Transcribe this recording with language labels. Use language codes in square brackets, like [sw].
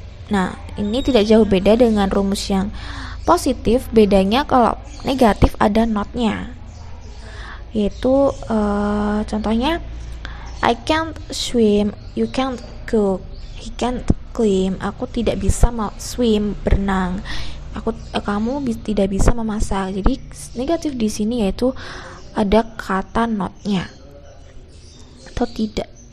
[id] Nah, ini tidak jauh beda dengan rumus yang positif, bedanya kalau negatif ada not-nya, yaitu contohnya [en] I can't swim You can't cook, he can't clean. [id] Aku tidak bisa swim, berenang. Kamu tidak bisa memasak. Jadi negatif di sini yaitu ada kata notnya atau tidak.